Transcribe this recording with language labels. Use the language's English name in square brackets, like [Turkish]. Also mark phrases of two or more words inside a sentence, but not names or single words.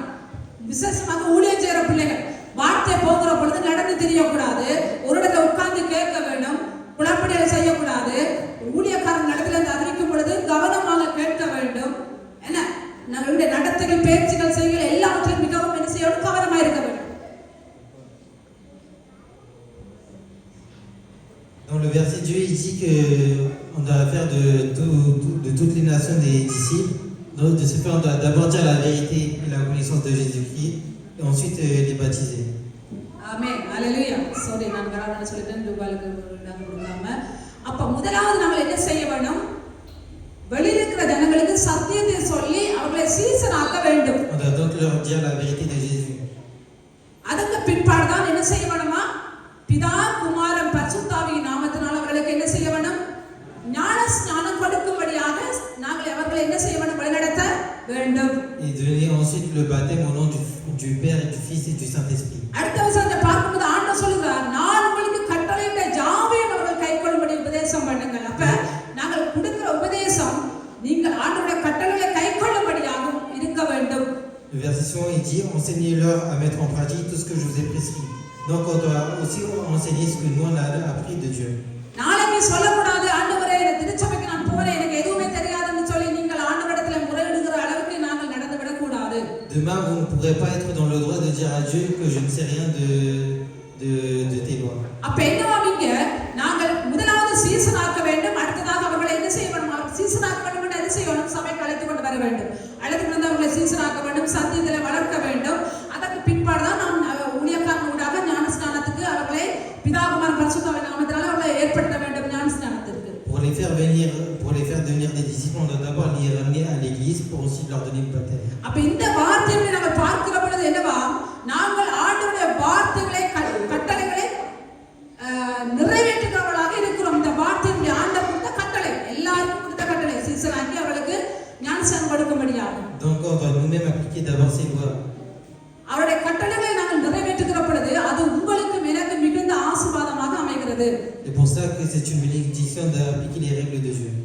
[Tamil] விசேஷமாக ஊழியம் செய்கிற பிள்ளைகள் வார்த்தை போகிற பொழுது நடந்து தெரியக்கூடாது, ஒரு இடத்துல உட்கார்ந்து கேட்க வேண்டும், குழப்படிகளை செய்யக்கூடாது. ஊழியக்காரன் நடத்துல இருந்து அறிவிக்கும் பொழுது கவனமாக கேட்க வேண்டும். என்ன, நம்மளுடைய நடத்தைகள், பேச்சுகள், செய்கள் எல்லாவற்றையும் மிகவும் என்ன செய்யணும், கவனமாக இருக்க வேண்டும். [French] Dans le verset Dieu, il dit qu'on doit faire de toutes les nations des disciples. Donc, de ce fait, on doit d'abord dire la vérité et la connaissance de Jésus-Christ, et ensuite les baptiser. Amen. Alléluia. Sorry, [Tamil] நான் வரணும்னு சொல்லிட்டேன், ரூபாய்க்கு கொடுக்காம. அப்ப முதலாவது நாங்கள் என்ன செய்ய வேணும், வெளியில [French] leur dire la vérité de Jésus. [Tamil] அதுக்கு பிற்பாடு தான் என்ன செய்ய வேணுமா? பிதா குமாரன் பரிசுத்தாவியின் நாமத்தினால் அவர்களுக்கு என்ன செய்ய வேணும்? ஞான ஸ்நானம் கொடுக்கும்படியாக நாங்கள் அவர்களை என்ன செய்ய வேண்டும்? வழிநடத்த வேண்டும். [French] Et donner ensuite le baptême au nom du Père et du Fils et du Saint-Esprit. [Tamil] அடுத்த வசனத்தை பார்க்கும்போது ஆண்டவர் சொல்லுகிறார், நான் உங்களுக்கு கட்டளையிட்ட யாவையும் அவர்கள் கைக்கொள்ளும்படி உபதேசம் பண்ணுங்கள். அப்ப நாங்கள் கொடுக்கிற உபதேசம் நீங்கள் ஆண்டவருடைய கட்டளைகளை கைக்கொள்ளும்படியாகவும் இருக்க வேண்டும். [French] Le verset suivant, il dit, enseignez-leur à mettre en pratique tout ce que je vous ai prescrit. Donc on doit aussi enseigner ce que nous on a appris de Dieu. [Tamil] நாளைக்கு சொல்லக்கூடாது, ஆண்டவரே திருச்சபைக்கு நான் போறேன், எனக்கு எதுவுமே தெரியாதுன்னு சொல்லி நீங்கள் ஆண்டவரிடத்துல முறையிடுகிற அளவுக்கு நாங்கள் நடந்து விடக்கூடாது. [French] Demain, vous ne pourrez pas être dans le droit de dire à Dieu que je ne sais rien de tes lois. [Tamil] அப்ப என்னவாவீங்க? நாங்கள் முதலாவது சீசனாக்க வேண்டும், அடுத்ததாக அவர்களை என்ன செய்ய வேண்டும்? சீசனாக்க வேண்டும் என்று என்ன செய்ய வேண்டும்? சபைக்கு அழைத்து கொண்டு வர வேண்டும். அழைத்து கொண்டு அவர்களை சீசனாக்க வேண்டும், சத்தியத்தில் வளர்க்க வேண்டும். அதற்கு பிற்பாடு தான் நாம் ஊழியக்காரன் ஊடாக ஞானஸ்நானத்துக்கு அவர்களை பிதாகுமாரன் பரிசுத்தாவின் நாமத்தினால அவர்களை ஏற்படுத்த வேண்டும் ஞானஸ்நானத்திற்கு. [French] Pour les faire devenir des disciples, on doit d'abord les ramener à l'église pour aussi leur donner le baptême. [Tamil] அப்ப இந்த வார்த்தைகளை நாங்கள் பார்க்கிற பொழுது என்னவா? நாங்கள் ஆண்டவருடைய வார்த்தைகளை கட்டளைகளை நிறைவேற்றுகிறவர்களாக இருக்கிறோம். இந்த வார்த்தையுடைய ஆண்டவர் கொடுத்த கட்டளை, எல்லாருக்கும் கொடுத்த கட்டளை, சீசனாக்கி அவர்களுக்கு ஞானஸ்நானம் கொடுக்கும்படியாகும். [French] Donc on doit nous-mêmes appliquer d'abord ces lois. [Tamil] அவருடைய கட்டளைகளை நாங்கள் நிறைவேற்றுகிற பொழுது அது உங்களுக்கு எனக்கு மிகுந்த ஆசீர்வாதமாக அமைகிறது. [French] C'est pour ça que c'est une bénédiction d'appliquer les règles de Dieu.